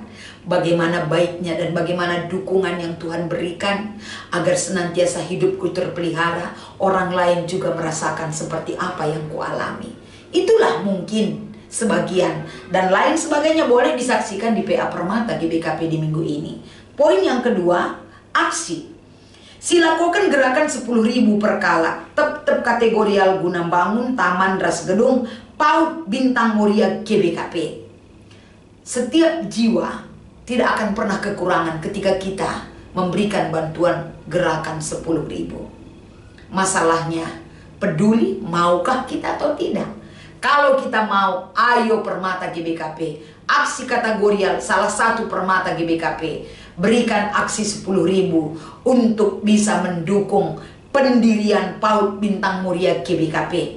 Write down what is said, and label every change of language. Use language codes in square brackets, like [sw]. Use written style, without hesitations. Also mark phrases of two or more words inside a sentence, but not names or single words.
[id] Bagaimana baiknya dan bagaimana dukungan yang Tuhan berikan agar senantiasa hidupku terpelihara, orang lain juga merasakan seperti apa yang kualami. Itulah mungkin sebagian, dan lain sebagainya boleh disaksikan di PA Permata GBKP di minggu ini. Poin yang kedua, aksi. Silakukan gerakan 10.000 per kala, [btx] tep kategorial [id] guna bangun taman ras gedung PAUD Bintang Muria GBKP. Setiap jiwa tidak akan pernah kekurangan ketika kita memberikan bantuan gerakan 10.000. Masalahnya, peduli maukah kita atau tidak? Kalau kita mau, ayo Permata GBKP, aksi kategorial salah satu Permata GBKP, berikan aksi 10.000 untuk bisa mendukung pendirian PAUD Bintang Muria GBKP.